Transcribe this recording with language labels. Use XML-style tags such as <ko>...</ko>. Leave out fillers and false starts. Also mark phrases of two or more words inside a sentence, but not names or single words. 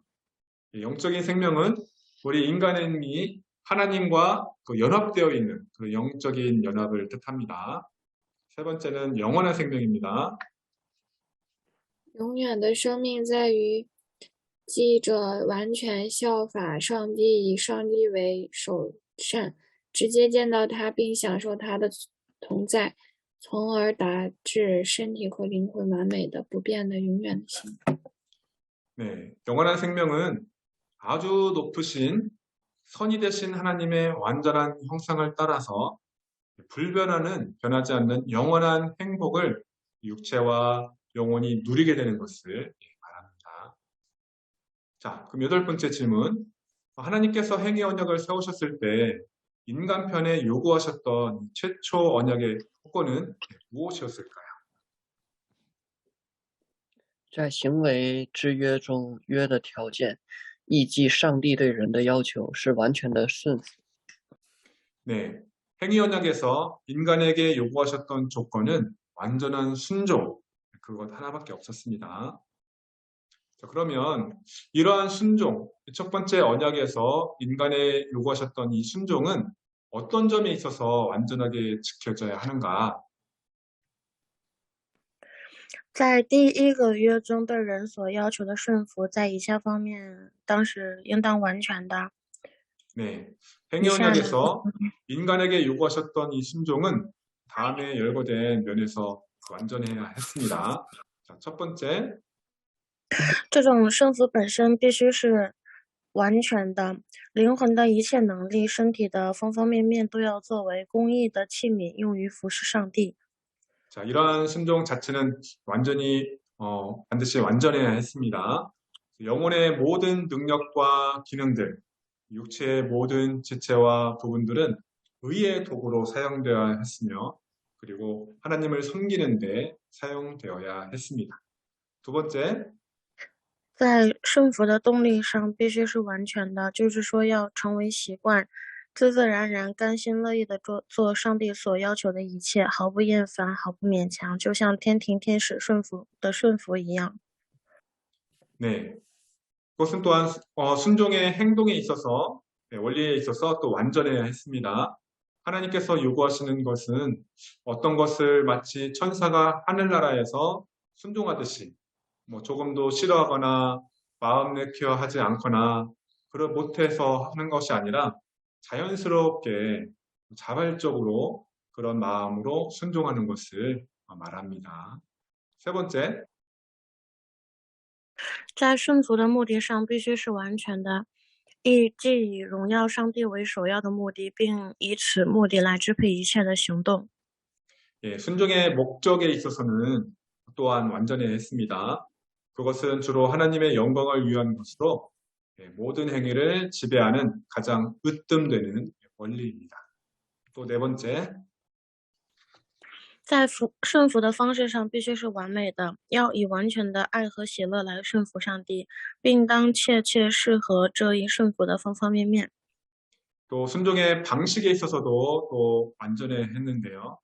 <ko>영적인 생명은 우리 인간이 하나님과 그 연합되어 있는 그 영적인 연합을 뜻합니다. 세 번째는 영원한 생명입니다.</ko> <zh>永远的生命在于记着完全效法上帝，以上帝为首善，直接见到他并享受他的同在，从而达至身体和灵魂完美的、不变的、永远的心。</zh> <ko>네, 영원한 생명은 아주 높으신 선이 되신 하나님의 완전한 형상을 따라서 불변하는 변하지 않는 영원한 행복을 육체와 영혼이 누리게 되는 것을 말합니다. 자, 그럼 여덟 번째 질문. 하나님께서 행위 언약을 세우셨을 때 인간 편에 요구하셨던 최초 언약의 조건은 무엇이었을까요?</ko> <zh>在行为之约中，约的条件，意即上帝对人的要求是完全的顺服。</zh> <ko>네, 행위 언약에서 인간에게 요구하셨던 조건은 완전한 순종, 그것 하나밖에 없었습니다. 자, 그러면 이러한 순종, 첫 번째 언약에서 인간에 요구하셨던 이 순종은 어떤 점에 있어서 완전하게 지켜져야 하는가?</ko> <zh>在第一个约中对人所要求的顺服，在以下方面当时应当完全的。</zh> <ko>네, 행위 언약에서 인간에게 요구하셨던 이 순종은 다음에 열거된 면에서 완전해야 했습니다. 자, 첫 번째,</ko> <zh>这种顺服本身必须是完全的，灵魂的一切能力、身体的方方面面都要作为公义的器皿，用于服侍上帝。</zh> <ko>자, 이러한 순종 자체는 완전히 반드시 완전해야 했습니다. 영혼의 모든 능력과 기능들, 육체의 모든 지체와 부분들은 의의 도구로 사용되어야 했으며 그리고 하나님을 섬기는 데 사용되어야 했습니다. 두 번째,</ko> <zh>在顺服的动力上必须是完全的，就是说要成为习惯， 自自然然、甘心乐意的做上帝所要求的一切，毫不厌烦，毫不勉强，就像天庭天使顺服一样。</zh> <ko>네, 그것은 또한 순종의 행동에 있어서 원리에 있어서 또 완전해야 했습니다. 하나님께서 요구하시는 것은 어떤 것을 마치 천사가 하늘나라에서 순종하듯이 뭐 조금도 싫어하거나 마음 내키어 하지 않거나 그걸 못해서 하는 것이 아니라 자연스럽게 자발적으로 그런 마음으로 순종하는 것을 말합니다. 세 번째,</ko> <zh>在顺服的目的上必须是完全的，既以荣耀上帝为首要的目的，并以此目的来支配一切的行动。</zh> <ko>순종의 목적에 있어서는 또한 완전해야 했습니다. 그것은 주로 하나님의 영광을 위한 것으로 모든 행위를 지배하는 가장 으뜸되는 원리입니다. 또 네 번째,</ko> <zh>在顺服的方式上必须是完美的，要以完全的爱和喜乐来顺服上帝，并当切切适合这一顺服的方方面面。</zh> <ko>또 순종의 방식에 있어서도 또 완전해야 했는데요.</ko>